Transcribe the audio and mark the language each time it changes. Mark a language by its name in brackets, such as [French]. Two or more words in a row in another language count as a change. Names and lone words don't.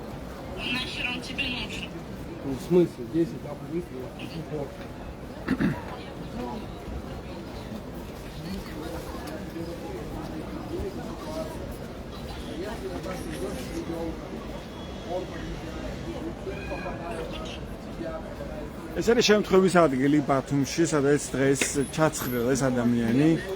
[Russian] Нахер он тебе нужен? Ну, в смысле? 10 нахуй выстрелов. [Georgian] ეს არის შემთხვევის ადგილი ბათუმში, სადაც დღეს ჩაცხრილეს ადამიანი.